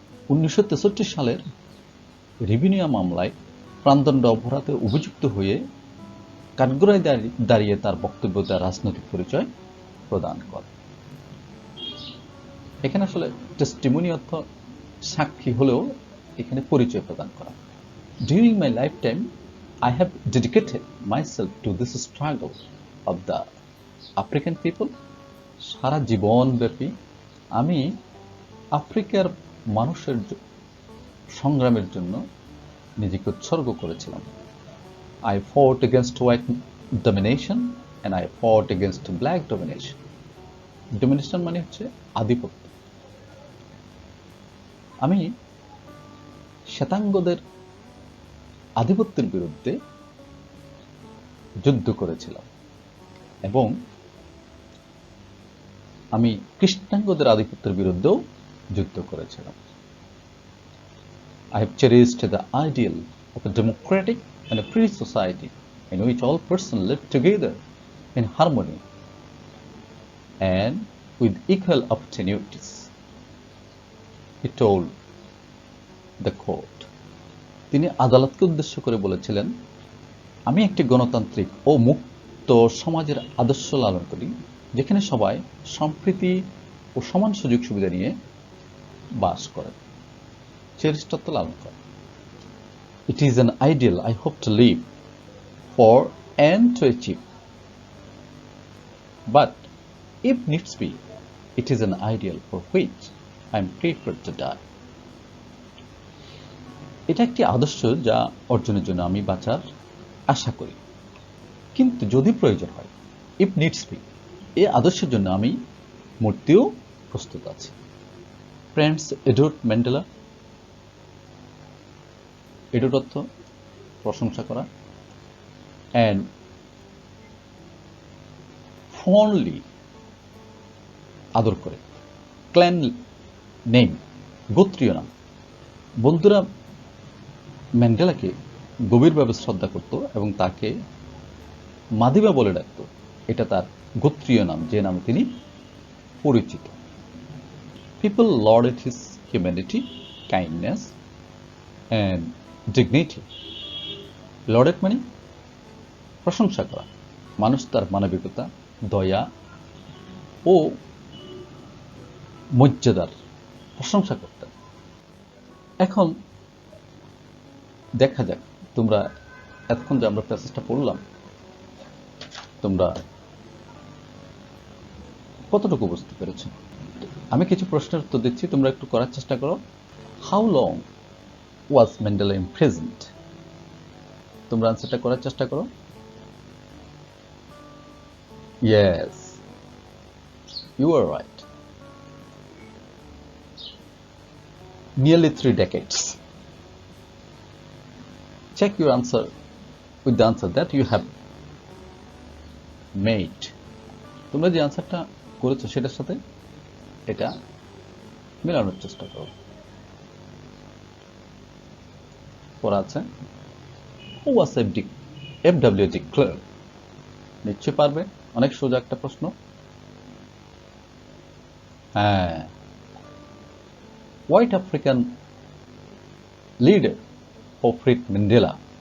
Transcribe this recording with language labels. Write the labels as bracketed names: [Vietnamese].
[Bangla] 1963 সালের রিভিনিয়া মামলায় প্রাণদণ্ড অপরাধে অভিযুক্ত হয়ে কাঠগড়ায় দাঁড়িয়ে তার বক্তব্য তার রাজনৈতিক পরিচয় প্রদান করে। এখানে আসলে টেস্টিমনি অর্থ সাক্ষী হলেও এখানে পরিচয় প্রদান করা। [English] During my lifetime, I have dedicated myself to this struggle of the African people. [Bangla] সারা জীবন ব্যাপী আমি আফ্রিকার মানুষের সংগ্রামের জন্য নিজেকে উৎসর্গ করেছিলাম। [English] I fought against white domination and I fought against black domination. [Bangla] Domination মানে হচ্ছে আধিপত্য। আমি শ্বেতাঙ্গদের আধিপত্যের বিরুদ্ধে যুদ্ধ করেছিলাম এবং আমি কৃষ্ণাঙ্গদের আধিপত্যের বিরুদ্ধেও যুদ্ধ করেছিলাম। [English] I have cherished the ideal of a democratic and a free society in which all persons live together in harmony and with equal opportunities, he told the court. [Bangla] তিনি আদালতকে উদ্দেশ্য করে বলেছিলেন, আমি একটি গণতান্ত্রিক ও মুক্ত সমাজের আদর্শ লালন করি যেখানে সবাই সম্প্রীতি ও সমান সুযোগ সুবিধা নিয়ে বাস করে, চেরিষ্টত্ব লালন করে। [English] It is an ideal I hope to live for and to achieve. But if needs be, it is an ideal for which I am prepared to die. [Bangla] এটা একটি আদর্শ যা অর্জনের জন্য আমি বাঁচার আশা করি, কিন্তু যদি প্রয়োজন হয়, [English] if needs be, [Bangla] এই আদর্শের জন্য আমি মরতেও প্রস্তুত আছি। Friends, Edward Mandela. এডওয়ার্ড অর্থ প্রশংসা করা, [English] and fondly [Bangla] আদর করে, ক্ল্যান নেম গোত্রীয় নাম। বন্ধুরা ম্যান্ডেলাকে গভীরভাবে শ্রদ্ধা করত এবং তাকে মাদিবা বলে ডাকত। এটা তার গোত্রীয় নাম, যে নামে তিনি পরিচিত। [English] People lauded his humanity, kindness and dignity. [Bangla] lauded মানে প্রশংসা করা। মানুষ তার মানবিকতা, দয়া ও মর্যাদার প্রশংসা করতেন। এখন দেখা যাক তোমরা এতক্ষণ যে আমরা প্যাসেজটা পড়লাম তোমরা কতটুকু বুঝতে পেরেছ। আমি কিছু প্রশ্নের উত্তর দিচ্ছি, তোমরা একটু করার চেষ্টা করো। [English] How long was Mandela imprisoned? [Bangla] তোমরা আনসারটা করার চেষ্টা করো। [English] Yes, you are right. Nearly 3 decades. Check your answer with the answer that you have made. [Bangla] তোমরা যে আনসারটা করেছো সেটার সাথে এটা মেলানোর চেষ্টা করো। পড়া আছে, [English] Who was FW de Klerk? [Bangla] নিশ্চয় পারবে, অনেক সোজা একটা প্রশ্ন। হ্যাঁ, [English] White African leader who freed Mandela.